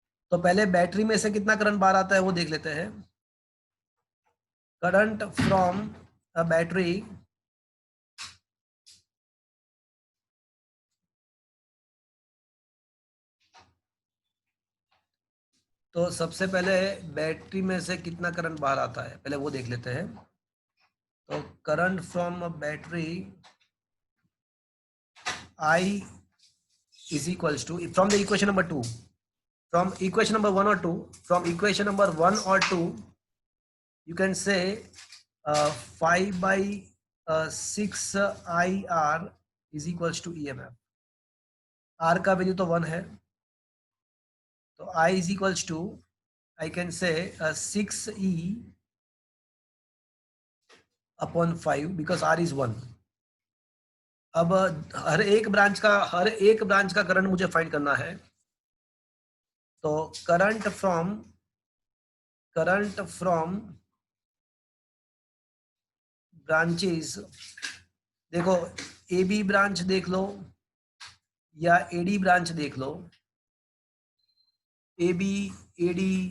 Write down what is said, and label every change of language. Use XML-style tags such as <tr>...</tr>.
<hi>तो पहले बैटरी में से कितना करंट बाहर आता है वो देख लेते हैं।</hi> <en>current from a battery</en> <hi>तो सबसे पहले बैटरी में से कितना करंट बाहर आता है पहले वो देख लेते हैं। तो current from a battery</hi> <en>I is equals to, from the equation number 2, from equation number 1 or 2, from equation number 1 or 2, you can say 5/6 IR is equals to EMF.</en> <hi>R का वैल्यू तो 1 है, तो</hi> <en>I is equals to, I can say 6E upon 5 because R is 1.</en> <hi>अब हर एक branch का current मुझे find करना है। तो करंट फ्रॉम ब्रांचेस, देखो AB ब्रांच देख लो या AD ब्रांच देख लो, AB AD,</hi>